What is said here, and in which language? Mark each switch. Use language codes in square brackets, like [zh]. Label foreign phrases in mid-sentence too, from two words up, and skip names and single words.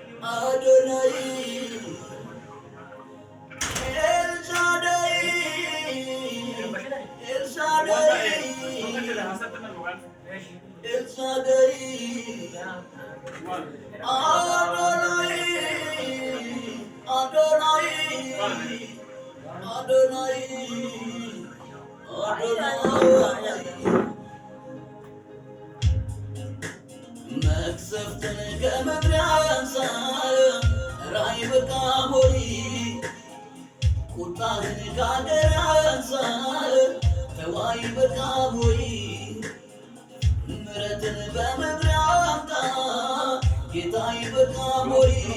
[he] אדני, אל שדי, אל שדי, אל שדי, אדני, אדני, אדני, אדני. [am] መቅሰፍትን ከምድር ያንሳ ራእይ በቃሞሪ ቁጣህን ከአገር ያንሳ ተዋይ በቃሞሪ ምሕረትን በምድር ያምጣ ጌታዬ በቃሞሪ